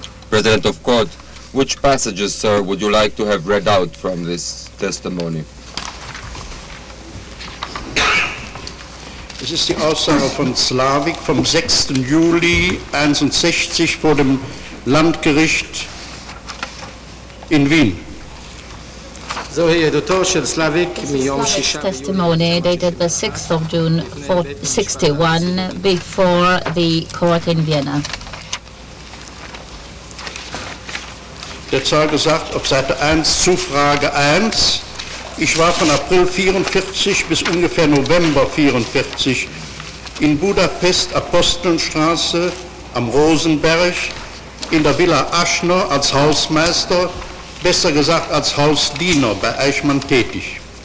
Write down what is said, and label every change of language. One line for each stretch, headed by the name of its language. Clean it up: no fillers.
English: President of Court, which passages, sir, would you like to have read out from this testimony?
German: Es ist die Aussage von Slawik vom 6. Juli 1961 vor dem Landgericht in Wien.
English: Slavik's testimony dated the 6th of June 1961 before the court in Vienna.
German: Der Zeuge sagt auf Seite 1 zu Frage 1, ich war von April 44 bis ungefähr November 44 in Budapest, Apostelstraße am Rosenberg, in der Villa Aschner als Hausmeister, besser gesagt als Hausdiener bei Eichmann tätig.